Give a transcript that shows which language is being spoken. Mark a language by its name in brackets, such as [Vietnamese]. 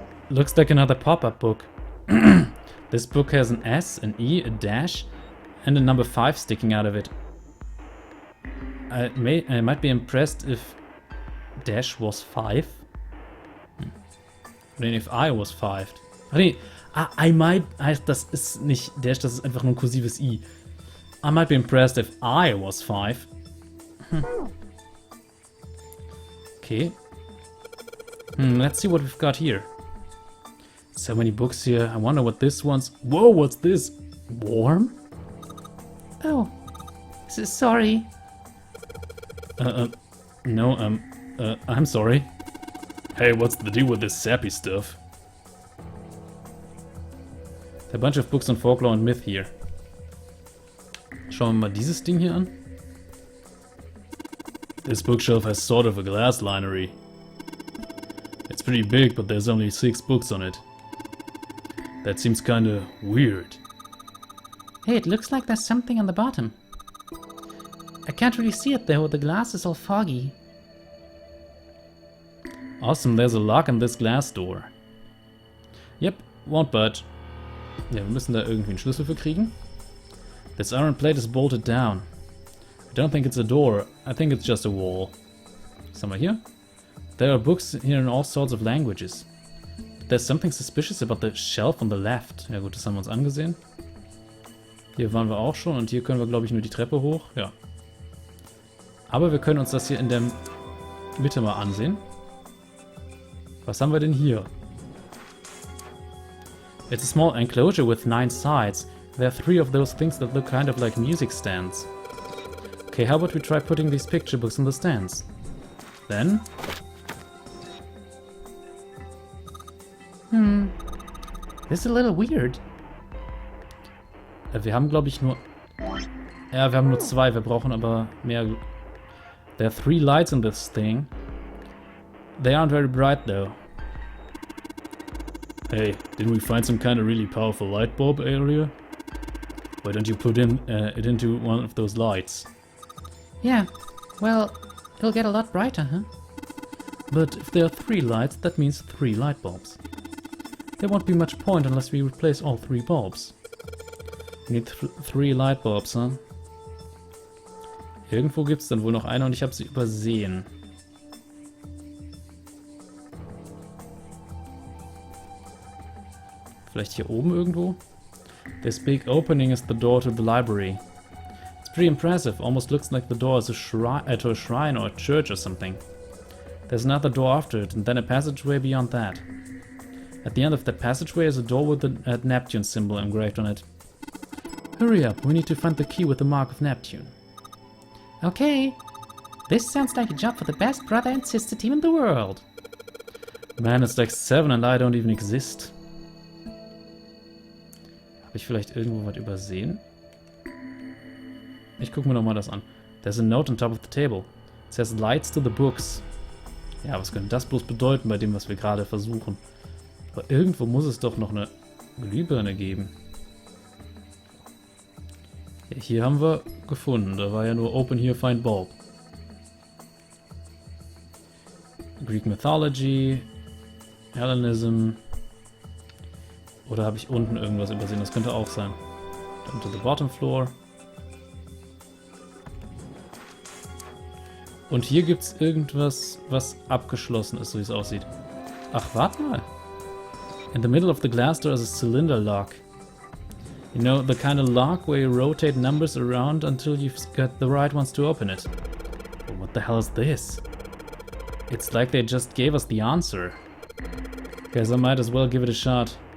[English] Looks like another pop-up book. This book has an S, an E, a dash, and a number 5 sticking out of it. I might be impressed if dash was 5. I mean, if I was 5. [German] Ah, das ist nicht Dash, das ist einfach nur ein kursives I. [English] I might be impressed if I was 5. Okay. Let's see what we've got here. So many books here. I wonder what this one's... Whoa, what's this? Warm? Oh, sorry. No, I'm sorry. Hey, what's the deal with this sappy stuff? A bunch of books on folklore and myth here. [German] Schauen wir mal dieses Ding hier an. [English] This bookshelf has sort of a glass linery. It's pretty big, but there's only 6 books on it. That seems kinda weird. Hey, it looks like there's something on the bottom. I can't really see it though, the glass is all foggy. Awesome, there's a lock on this glass door. Yep, won't budge. [German] Ja, wir müssen da irgendwie einen Schlüssel für kriegen. [English] This iron plate is bolted down. I don't think it's a door, I think it's just a wall. [German] Was haben wir hier? [English] There are books here in all sorts of languages. There's something suspicious about the shelf on the left. [German] Ja gut, das haben wir uns angesehen. Hier waren wir auch schon und hier können wir, glaube ich, nur die Treppe hoch. Ja. Aber wir können uns das hier in der Mitte mal ansehen. Was haben wir denn hier? [English] It's a small enclosure with 9 sides. There are 3 of those things that look kind of like music stands. Okay, how about we try putting these picture books on the stands? Then... This is a little weird. [German] Wir haben, glaube ich, nur... Ja, wir haben nur 2, wir brauchen aber mehr... [English] There are 3 lights in this thing. They aren't very bright, though. Hey, didn't we find some kind of really powerful light bulb earlier? Why don't you put it into one of those lights? Yeah, well, it'll get a lot brighter, huh? But if there are 3 lights, that means 3 light bulbs. There won't be much point unless we replace all 3 bulbs. We need 3 light bulbs, huh? [German] Irgendwo gibt es dann wohl noch eine und ich habe sie übersehen. Vielleicht hier oben irgendwo? [English] This big opening is the door to the library. It's pretty impressive, almost looks like the door is to a shrine or a church or something. There's another door after it, and then a passageway beyond that. At the end of that passageway is a door with the Neptune symbol engraved on it. Hurry up, we need to find the key with the mark of Neptune. Okay. This sounds like a job for the best brother and sister team in the world. Man, it's like 7 and I don't even exist. [German] Habe ich vielleicht irgendwo was übersehen? Ich gucke mir nochmal das an. [English] There's a note on top of the table. It says lights to the books. [German] Ja, was könnte das bloß bedeuten bei dem, was wir gerade versuchen? Aber irgendwo muss es doch noch eine Glühbirne geben. Ja, hier haben wir gefunden. Da war ja nur [English] Open Here, Find Bulb. [German] Greek Mythology, Hellenism. Oder habe ich unten irgendwas übersehen? Das könnte auch sein. [English] Down to the bottom floor. [German] Und hier gibt es irgendwas, was abgeschlossen ist, so wie es aussieht. Ach, warte mal. [English] In the middle of the glass door is a cylinder lock. You know, the kind of lock where you rotate numbers around until you've got the right ones to open it. But what the hell is this? It's like they just gave us the answer. Guess I might as well give it a shot.